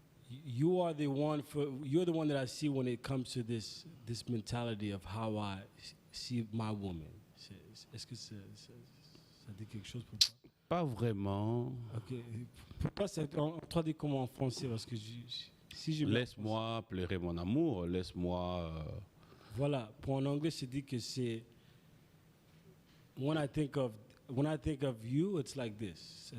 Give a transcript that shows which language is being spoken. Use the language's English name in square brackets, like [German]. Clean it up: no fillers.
[English] you're the one that I see when it comes to this mentality of how I see my woman. [French] Est-ce que ça dit quelque chose pour toi? Pas vraiment. Ok. Pourquoi on traduit comment en français? Parce que si je Laisse-moi pleurer mon amour, laisse-moi... Voilà, pour en anglais, je dis que c'est... [English] When I think of you, it's like this.